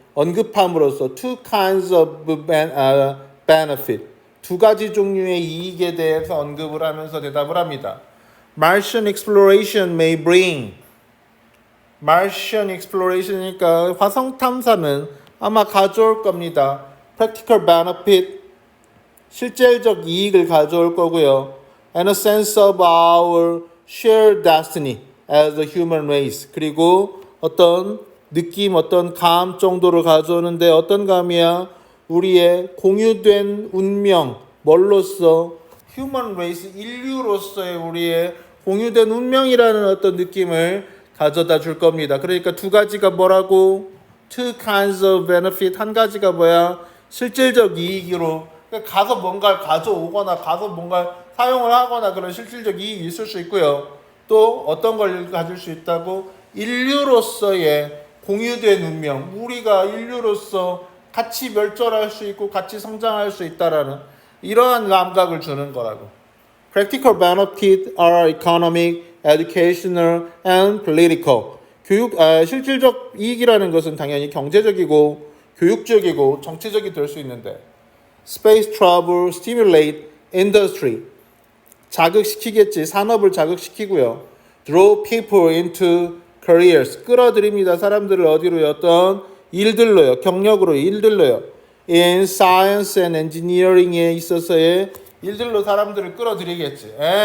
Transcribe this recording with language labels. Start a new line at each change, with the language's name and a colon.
Korean: 언급함으로써
English: two kinds of benefit.
Korean: 두 가지 종류의 이익에 대해서 언급을 하면서 대답을 합니다.
English: Martian exploration may bring. Martian exploration이니까
Korean: 화성 탐사는 아마 가져올 겁니다.
English: Practical benefit.
Korean: 실질적 이익을 가져올 거고요.
English: And a sense of our shared destiny as a human race.
Korean: 그리고 어떤 느낌, 어떤 감 정도를 가져오는데 어떤 감이야? 우리의 공유된 운명, 뭘로써? 휴먼 레이스, 인류로서의 우리의 공유된 운명이라는 어떤 느낌을 가져다 줄 겁니다. 그러니까 두 가지가 뭐라고?
English: Two kinds of benefit.
Korean: 한 가지가 뭐야? 실질적 이익으로. 그러니까 가서 뭔가를 가져오거나 가서 뭔가를 사용을 하거나 그런 실질적 이익이 있을 수 있고요. 또 어떤 걸 가질 수 있다고? 인류로서의 공유된 운명. 우리가 인류로서 같이 멸절할 수 있고 같이 성장할 수 있다라는 이러한 감각을 주는 거라고.
English: Practical benefit are economic, educational, and political.
Korean: 실질적 이익이라는 것은 당연히 경제적이고 교육적이고 정치적이 될 수 있는데
English: Space travel stimulate industry.
Korean: 자극시키겠지. 산업을 자극시키고요.
English: Draw people into careers.
Korean: 끌어들입니다. 사람들을 어디로요? 어떤 일들로요. 경력으로 일들로요.
English: In science and engineering
Korean: 에 있어서의 일들로 사람들을 끌어들이겠지.